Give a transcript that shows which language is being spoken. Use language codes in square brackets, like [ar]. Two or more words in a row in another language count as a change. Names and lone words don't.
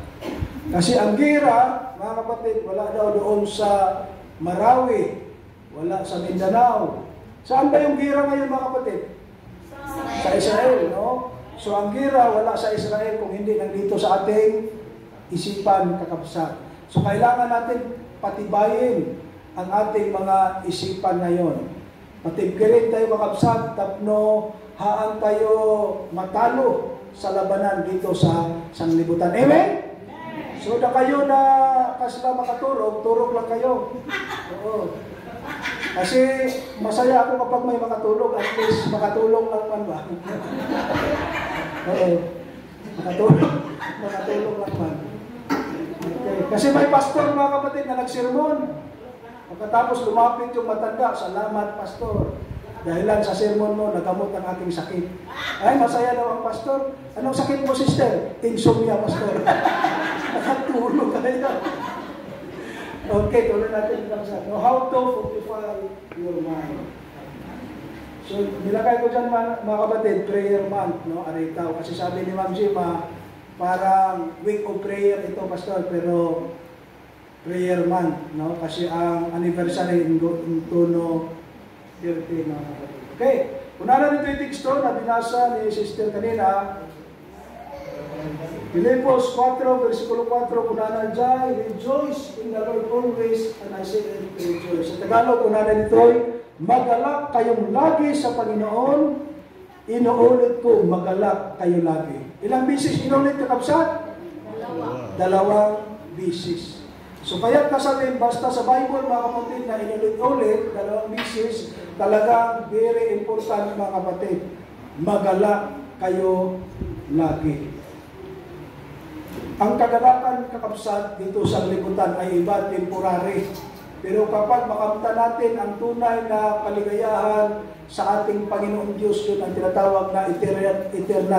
[tl] Kasi ang gira, mga kapatid, wala daw doon sa Marawi, wala sa Mindanao. Saan ba yung gira ngayon, mga kapatid? Sa Israel, no? So ang gira wala sa Israel kung hindi nandito sa ating isipan, Kakabsat. So kailangan natin patibayin ang ating mga isipan ngayon. Patibgirin tayo, Kakabsat, [ilo] tapno haan [tl] tayo matalo sa labanan dito sa sanglibutan. Amen? So na kayo na [ilo] kasla makaturog, [tl] turog lang kayo. Oo. Kasi masaya ako kapag may makatulog, [en] at least [tl] makatulong lang man ba? Oo. Makatulong lang man. Okay. Kasi may pastor, mga kapatid, na nagsermon. Pagkatapos lumapit yung matanda, salamat pastor. Dahilan sa sermon mo, nagamot ang aking sakit. Ay, masaya daw ang pastor. Anong sakit mo, sister? Insomnia, pastor. Nakatulog kayo. Okay, tuloy natin lang sa [en] how to fortify your mind. [tl] So, nilagay ko dyan mga kapatid, [en] prayer month, [tl] no? Aritaw. Kasi sabi ni Ma'am Jima, parang [en] week of prayer [tl] ito, pastor, pero [en] prayer month, [tl] no? Kasi ang anniversary in Tono 30, mga kapatid. Okay, unahan nito yung teksto na binasa ni Sister kanina. Filipos 4, versikulo 4, unahan dyan, [en] rejoice in the Lord always, and I say rejoice. [tl] Sa Tagalog, unahan nito, magalak kayong lagi sa Panginoon, inuulit ko, magalak kayo lagi. Ilang bisis inuulit kakabsat? Dalawang bisis. So kaya kasabihin, basta sa Bible mga kapatid na inulit-ulit, dalawang bisis, talagang [en] very important [tl] mga kapatid. Magalak kayo lagi. Ang kagalakan kakabsat dito sa libutan ay iba, temporary. Pero kapag makamta natin ang tunay na kaligayahan sa ating Panginoon Diyos, yun ang tinatawag na eternal.